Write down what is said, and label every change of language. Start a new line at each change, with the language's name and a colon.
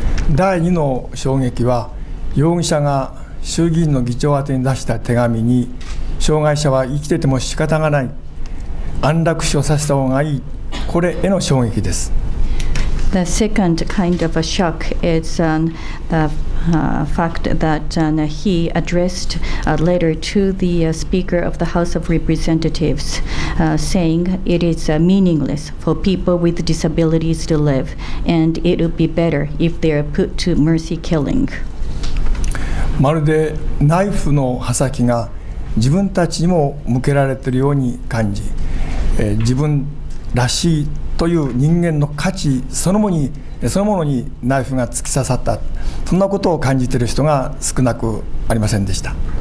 Japanese: 第2の衝撃は、容疑者が衆議院の議長宛てに出した手紙に、障害者は生きてても仕方がない、安楽死をさせた方がいい、これへの衝撃です。
English: The second kind of a shock is the fact that he addressed a letter to the Speaker of the House of Representatives saying it is meaningless for people with disabilities to live, and it would be better if they are put to mercy killing.
Japanese: まるでナイフの刃先が自分たちにも向けられているように感じ、自分らしいという人間の価値そのものにナイフが突き刺さった、そんなことを感じている人が少なくありませんでした。